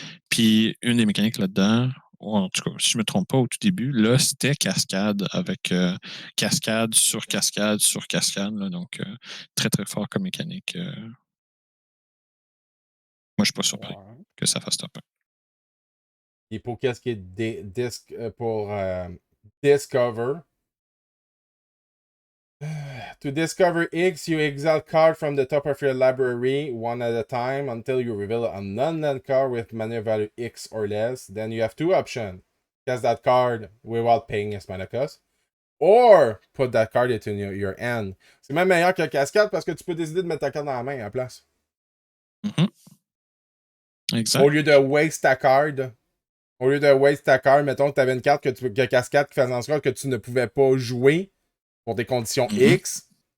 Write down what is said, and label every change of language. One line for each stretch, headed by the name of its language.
French: Puis une des mécaniques là-dedans, ou en tout cas, si je ne me trompe pas au tout début, là, c'était cascade avec cascade sur cascade sur cascade. Là, donc, très, très fort comme mécanique. Moi, je ne suis pas surpris que ça fasse top 1. Et pour qu'est-ce qui est pour Discover.
English: To discover X, you exile card from the top of your library one at a time until you reveal a non-land card with mana value X or less. Then you have two options. Cast that card without paying its mana cost. Or put that card into your hand.
French: C'est même meilleur que Cascade parce que tu peux décider de mettre ta carte dans la main à la place. Exact. Au lieu de waste ta card. Mettons que tu avais une carte que Cascade qui faisait en sorte que tu ne pouvais pas jouer pour des conditions X.